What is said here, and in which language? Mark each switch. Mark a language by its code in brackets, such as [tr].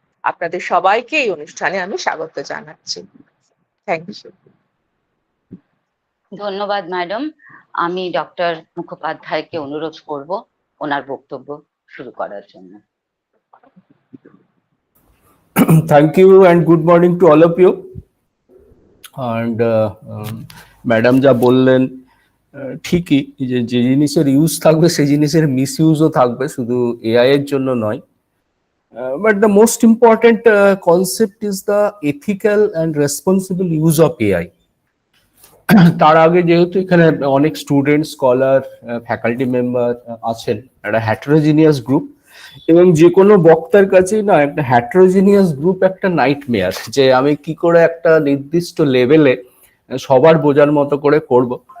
[bn] আপনাদের সবাইকে এই অনুষ্ঠানে আমি স্বাগত জানাচ্ছি। [en] Thank you. [bn] ধন্যবাদ ম্যাডাম। আমি ডক্টর মুখোপাধ্যায়কে অনুরোধ করব ওনার বক্তব্য শুরু করার জন্য। [en] Thank you and good morning to all of you. [bn] And madam যা বললেন ঠিকই, যে জিনিসের ইউজ থাকবে সেই জিনিসের মিসইউজও থাকবে, শুধু এআই এর জন্য নয়। [en] But the most important concept is the ethical and responsible use of AI. [bn] তার আগে যেহেতু এখানে অনেক স্টুডেন্ট, স্কলার, ফ্যাকাল্টি মেম্বার আছেন, একটা হ্যাটারোজিনিয়াস গ্রুপ, এবং যে কোনো বক্তার কাছেই না একটা হ্যাটারোজিনিয়াস গ্রুপ একটা নাইটমেয়ার, যে আমি কি করে একটা নির্দিষ্ট লেভেলে সবার বোঝার মতো করে করব।